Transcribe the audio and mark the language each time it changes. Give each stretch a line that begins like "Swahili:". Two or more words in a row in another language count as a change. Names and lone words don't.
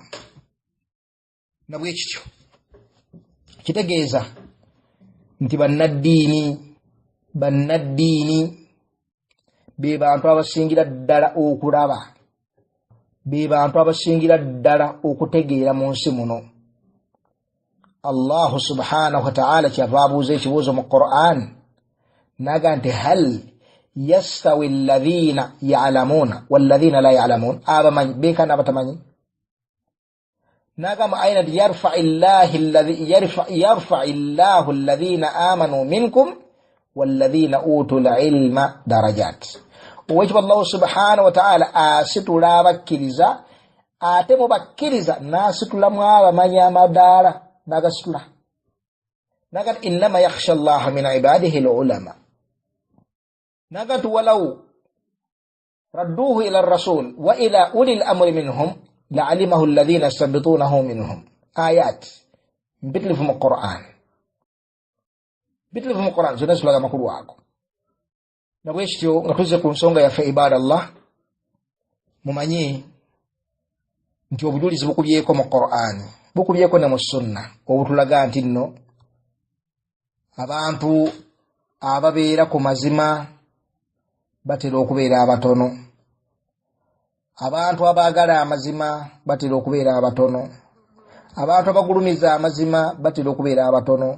Ganda: Na bwe kityo kitegeeza nti bannaddiini be bantu abasingira ddala okulaba, be bantu abasingira ddala okutegeera mu nsi muno.
Arabic: الله سبحانه وتعالى
Ganda: kyava abuuza ekibuuzo mu Qur'an naga nti
Arabic: هل يستوي الذين يعلمون والذين لا يعلمون,
Ganda: abamanyi beekana abatamanyi. Naga mu ayina nti
Arabic: يرفع الله الذين آمنوا منكم والذين أوتوا العلم درجات.
Ganda: Owekitiibwa
Arabic: الله سبحانه وتعالى
Ganda: asitula abakkiriza ate mu bakkiriza n'asitulamu abamanyi amadaala nagasitula. Naga nti
Arabic: إنما يخشى الله من عباده العلماء.
Ganda: Naga nti
Arabic: ولو ردوه إلى الرسول وإلى أولي الأمر منهم لعلمه الذين يستنبطونه منهم.
Ganda: Ayat bitlifu mu Qur'an, bitlifu mu Qur'an zonna zitulaga amakulu ago. Na bwe kityo nga tuzze ku nsonga yaffe ibadallah, mumanyi nti obujulizi bukubyeko mu Qur'an, bukubyeko ne mu sunna obutulaga nti nno abantu ababeera ku mazima batera okubeera abatono, abantu abaagala amazima batera okubeera abatono, abantu abagulumiza amazima batera okubeera abatono.